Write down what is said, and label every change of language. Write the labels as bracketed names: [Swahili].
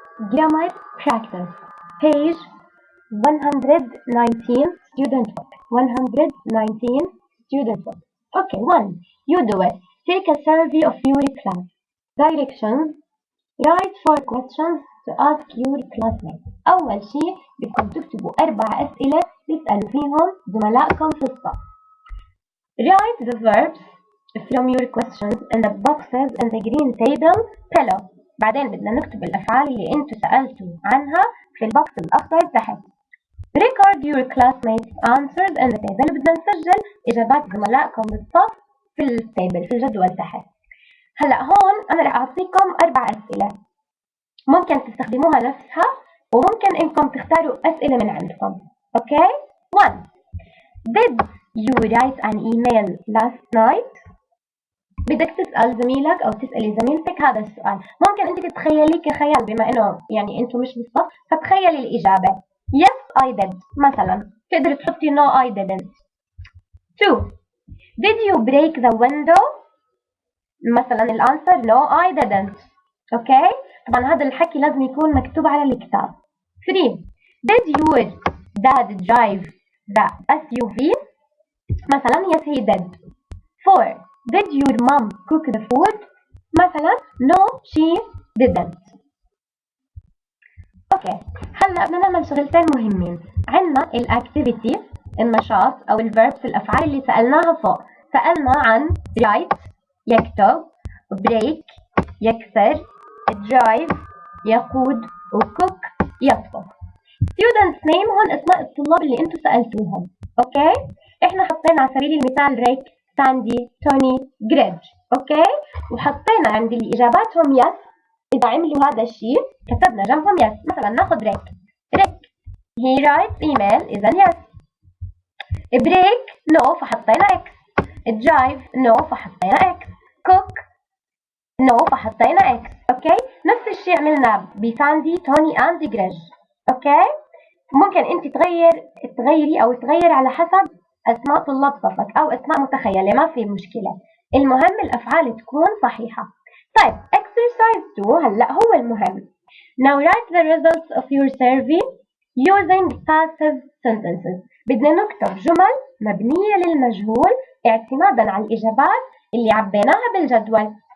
[English] grammar practice, page 119, student book. 119, student book. Okay, 1. You do it. Take a survey of your class. Directions. Write 4 questions to ask your classmates. [Arabic] أول شيء بدكم تكتبوا 4 أسئلة تسألوا فيهم زملائكم في الصف. [English] Write the verbs from your questions in the boxes in the green table below. [Arabic] بعدين بدنا نكتب الأفعال اللي أنتوا سألتوا عنها في البوكس الأخضر تحت. [English] Record your classmates' answers in the table. [Arabic] بدنا نسجل إجابات زملائكم بالصف في التيبل في الجدول تحت. هلا هون أنا رح أعطيكم 4 أسئلة. ممكن تستخدموها نفسها وممكن إنكم تختاروا أسئلة من عندكم. [English] Okay? 1. Did you write an email last night? [Arabic] بدك تسأل زميلك أو تسألي زميلتك هذا السؤال. ممكن أنت تتخيلي كخيال بما إنه يعني أنتوا مش بالصف فتخيلي الإجابة. [English] Yes, I did. [Arabic] مثلا تقدر تحطي [English] No, I didn't. 2. Did you break the window? [Arabic] مثلا الأنسر [English] No, I didn't. Okay? [Arabic] طبعا هذا الحكي لازم يكون مكتوب على الكتاب. [English] 3. Did your dad drive the SUV? مثلا Yes, he did. 4. Did your mom cook the food? مثلا No, she didn't. [Arabic] اوكي هلا بدنا نعمل شغلتين مهمين. عندنا الاكتيفيتي النشاط او الفيربس الافعال اللي سالناها فوق. سالنا عن write يكتب، break يكسر، drive يقود، وcook يطبخ. [English] students name [Arabic] هون اسماء الطلاب اللي انتم سالتوهم. اوكي احنا حطينا على سبيل المثال ريك، ساندي، توني، جريج. اوكي وحطينا عند اللي اجاباتهم يس. إذا عملوا هذا الشيء كتبنا جنبهم يس. مثلا ناخذ ريك. ريك [English] he writes email [Arabic] إذا يس. [English] break no [Arabic] فحطينا اكس. [English] drive no [Arabic] فحطينا اكس. [English] cook no [Arabic] فحطينا اكس. اوكي نفس الشيء عملنا بساندي، توني اند جريج. اوكي ممكن انت تغيري او تغير على حسب اسماء طلاب صفك او اسماء متخيله ما في مشكله. المهم الافعال تكون صحيحه. طيب [English] exercise 2 [Arabic] هلا هو المهم. [English] Now write the results of your survey using passive sentences. [Arabic] بدنا نكتب جمل مبنية للمجهول اعتمادا على الإجابات اللي عبيناها بالجدول.